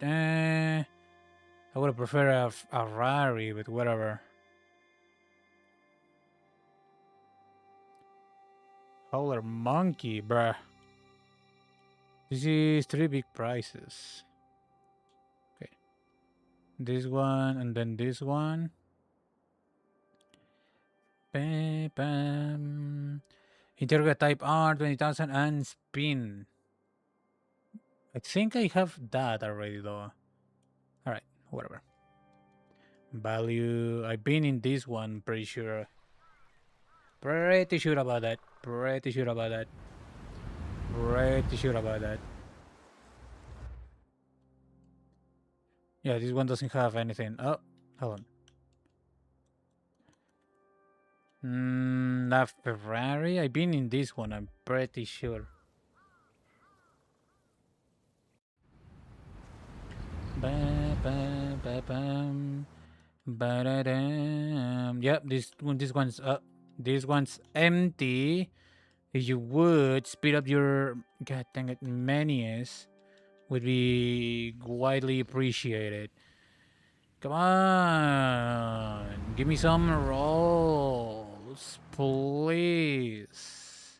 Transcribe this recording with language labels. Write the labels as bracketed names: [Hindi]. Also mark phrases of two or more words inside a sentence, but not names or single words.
[English] I would prefer a Rari, but whatever. Howler Monkey, bruh. This is 3 big prices. Okay. This one and then this one. Bam, bam. Interroga type R, 20,000 and spin. I think I have that already though. Alright, whatever. Value. I've been in this one, pretty sure. Pretty sure about that. Pretty sure about that. Pretty sure about that. Yeah, this one doesn't have anything. Oh, hold on. That Ferrari? I've been in this one, I'm pretty sure. Ba, ba, ba, bam. Ba-da-dam. Yep, this one's empty. If you would speed up your god dang it menus, would be widely appreciated. Come on, give me some rolls, please.